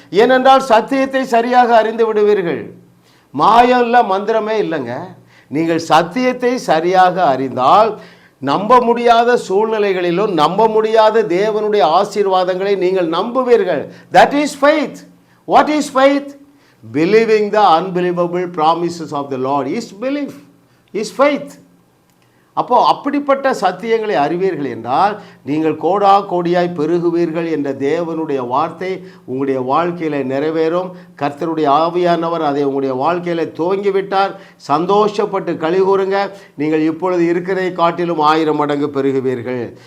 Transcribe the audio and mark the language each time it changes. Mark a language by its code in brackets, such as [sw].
[ta] ஏனென்றால் சத்தியத்தை சரியாக அறிந்து விடுவீர்கள். மாயம் இல்லை, மந்திரமே இல்லைங்க. நீங்கள் சத்தியத்தை சரியாக அறிந்தால் நம்ப முடியாத சூழ்நிலைகளிலும் நம்ப முடியாத தேவனுடைய ஆசீர்வாதங்களை நீங்கள் நம்புவீர்கள். [en] That is faith. What is faith? Believing the unbelievable promises of the Lord is belief, is faith. [ta] அப்போ அப்படிப்பட்ட சத்தியங்களை அறிவீர்கள் என்றால் நீங்கள் கோடா கோடியாய் பெருகுவீர்கள் என்ற தேவனுடைய வார்த்தை உங்களுடைய வாழ்க்கையில் நிறைவேறும். கர்த்தருடைய ஆவியானவர் அதை உங்களுடைய வாழ்க்கையில் துவங்கிவிட்டார். சந்தோஷப்பட்டு கலிகூறுங்க. நீங்கள் இப்பொழுது இருக்கிறதை காட்டிலும் 1000 மடங்கு பெருகுவீர்கள்.